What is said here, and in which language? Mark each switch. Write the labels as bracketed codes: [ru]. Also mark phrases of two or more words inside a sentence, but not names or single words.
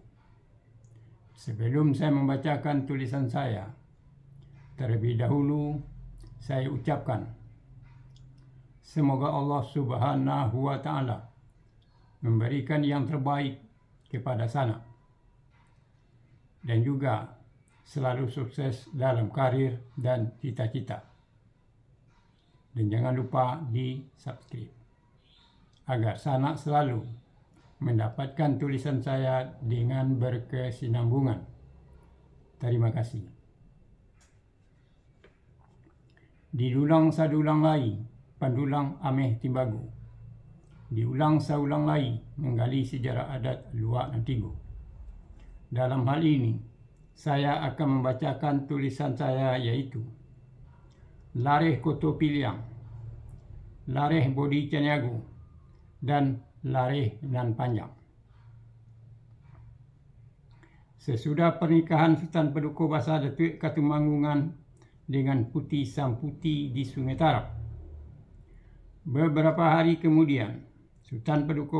[id] Sebelum saya membacakan tulisan saya, terlebih dahulu saya ucapkan, semoga Allah [ar] سبحانه وتعالى [id] memberikan yang terbaik kepada Sana dan juga selalu sukses dalam karir dan cita-cita. Dan jangan lupa di subscribe agar Sana selalu mendapatkan tulisan saya dengan berkesinambungan. Terima kasih. [min] Didulang sadulang lai, pandulang ameh timbagu. Diulang saulang [id] lagi menggali sejarah adat Luak Nantigo. Dalam hal ini, saya akan membacakan tulisan saya, yaitu Lareh Koto Piliang, Lareh Bodi Caniago, dan Lareh Nan Panjang. Sesudah pernikahan Sultan Paduka Basa Datuk Katumanggungan dengan Putih Samputi di Sungai Tarap, beberapa hari kemudian Sultan Paduka